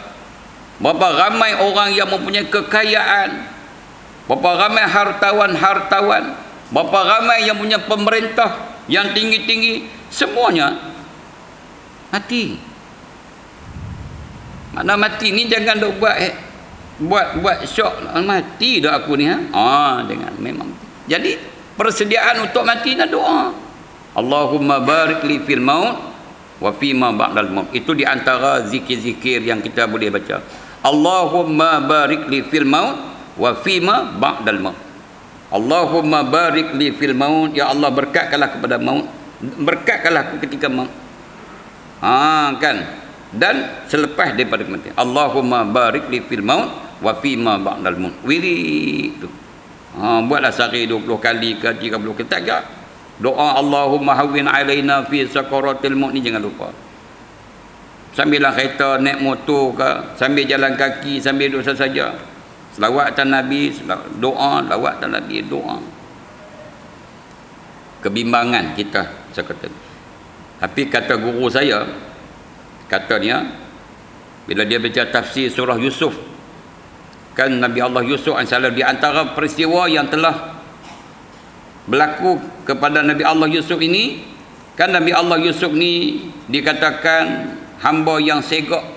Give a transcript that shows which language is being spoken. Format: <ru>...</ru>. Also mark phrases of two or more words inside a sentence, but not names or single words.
<ms>Berapa ramai orang yang mempunyai kekayaan, berapa ramai hartawan, berapa ramai yang punya pemerintah yang tinggi-tinggi, semuanya mati. Mana mati ni jangan duk buat syok, mati dah aku ni, dengan memang. Jadi persediaan untuk mati nak doa.</ms> <ar>اللهم بارك لي في الموت وفيما بعد الموت.</ar> <ms>Itu di antara zikir-zikir yang kita boleh baca.</ms> <ar>اللهم بارك لي في الموت وفيما بعد الموت. اللهم بارك لي في الموت,</ar> <ms>ya Allah berkatkanlah kepada maut, berkatkanlah aku ketika maut. Kan, dan selepas daripada kematian.</ms> <ar>اللهم بارك لي في الموت وفيما بعد الموت.</ar> <ms>Wirid tu. Buatlah sehari 20 kali ke 30 kali, tak kira. Doa</ms> <ar>اللهم هون علينا في سكرات الموت</ar> <ms>ni jangan lupa. Sambil lah kereta, naik motor ke, sambil jalan kaki, sambil duduk saja. Selawat atas Nabi, doa, lawat atas Nabi, doa. Kebimbangan kita sekata. Tapi kata guru saya, katanya bila dia baca tafsir surah Yusuf, kan Nabi Allah Yusuf AS di antara peristiwa yang telah berlaku kepada Nabi Allah Yusuf ini, kan Nabi Allah Yusuf ni dikatakan hamba yang segak.</ms>